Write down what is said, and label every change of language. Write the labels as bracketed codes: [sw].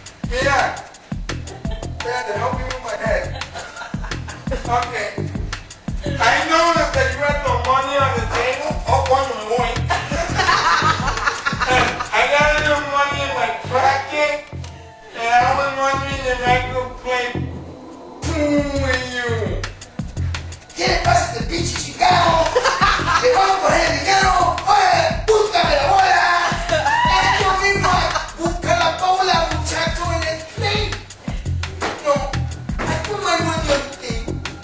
[en] Mira, to help me with my head. Okay. I noticed that you had the money on the table. Oh, one point. I got a little money in my pocket, and I was wondering if I could play pool with you. [es] ¿Qué le pasa a este pinche chingado? Le vamos a poner el dinero. Oye, búscame la bola. Es lo mismo. Busca la bola, muchacho, en el play. [en] No, I put my money on the table.